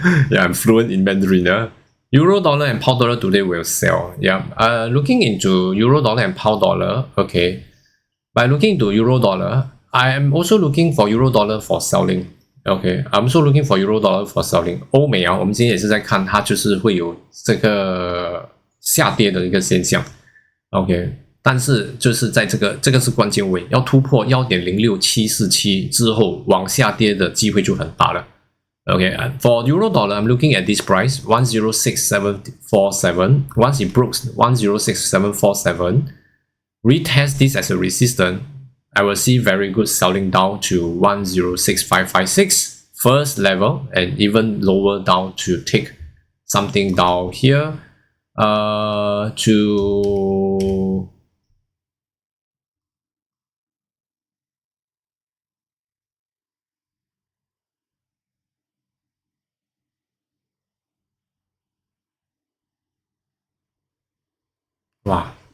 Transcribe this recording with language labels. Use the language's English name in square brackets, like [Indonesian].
[English] Yeah, I'm fluent in Mandarin. Euro dollar and pound dollar today will sell. Yeah. Looking into euro dollar and pound dollar. Okay. By looking into euro dollar, I am also looking for euro dollar for selling. OK, I'm also looking for euro dollar for selling. [Chinese] 欧美啊，我们今天也是在看它就是会有这个下跌的一个现象。 OK， 但是就是在这个是关键位，要突破 1.06747 之后往下跌的机会就很大了。 [English] OK, for euro dollar, I'm looking at this price 106.747. Once it breaks 106.747, retest this as a resistance. I will see very good selling down to 106.556 first level and even lower down to take something down here to wow.